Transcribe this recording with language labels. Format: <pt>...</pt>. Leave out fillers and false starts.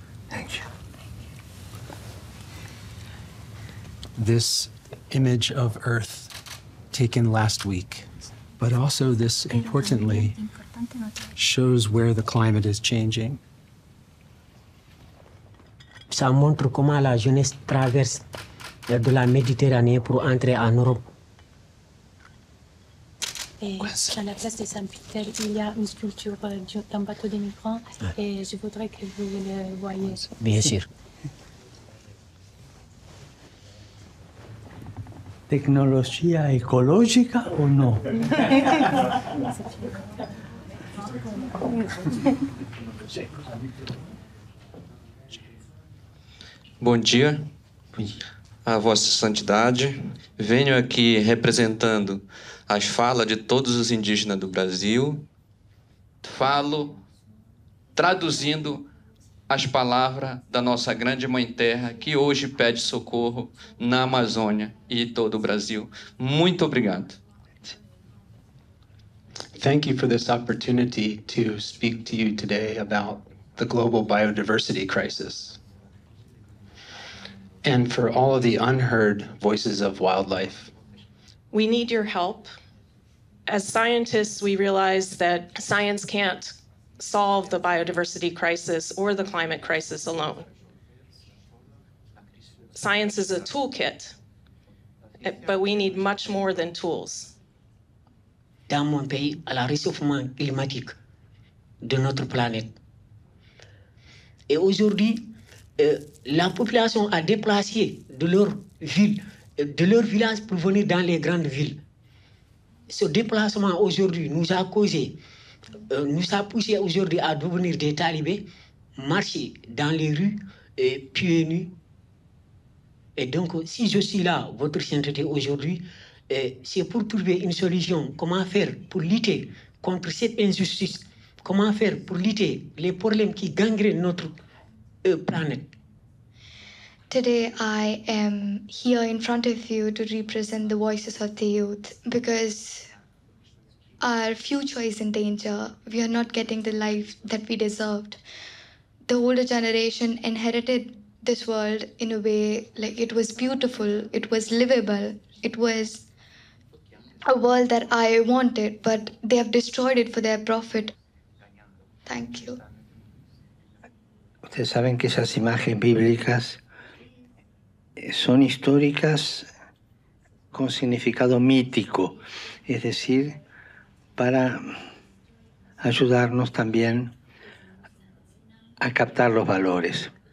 <en>Thank you. This image of Earth taken last week, but also this, importantly, shows where the climate is changing.</en> <fr>Ça montre comment la jeunesse traverse de la Méditerranée pour entrer en Europe. Et à la place des Saint-Pierre, il y a une sculpture d'un bateau de migrants et je voudrais que vous le voyez. Bien sûr.</fr> <es>¿Tecnología ecológica o no?</es> <pt>Bom dia, a Vossa Santidade. Venho aqui representando as falas de todos os indígenas do Brasil. Falo traduzindo as palavras da nossa grande Mãe Terra, que hoje pede socorro na Amazônia e todo o Brasil. Muito obrigado.</pt> <en>Thank you for this opportunity to speak to you today about the global biodiversity crisis and for all of the unheard voices of wildlife. We need your help, As scientists, we realize that science can't solve the biodiversity crisis or the climate crisis alone. Science is a toolkit, but we need much more than tools.</en> <fr>Dans mon pays, à la réchauffement climatique de notre planète. Et aujourd'hui, la population a déplacé de leur ville, de leur village pour venir dans les grandes villes. Ce déplacement aujourd'hui nous a poussé aujourd'hui à devenir des talibés, marcher dans les rues pieds nus. Et donc, si je suis là, votre sainteté aujourd'hui, c'est pour trouver une solution. Comment faire pour lutter contre cette injustice? Comment faire pour lutter les problèmes qui gangrènent notre planète?</fr> <en>Today I am here in front of you to represent the voices of the youth because our future is in danger. We are not getting the life that we deserved. The older generation inherited this world in a way like it was beautiful, it was livable, it was a world that I wanted, but they have destroyed it for their profit. Thank you.</en> <es>Ustedes saben que esas imágenes bíblicas son históricas con significado mítico, es decir, para ayudarnos también a captar los valores.</es>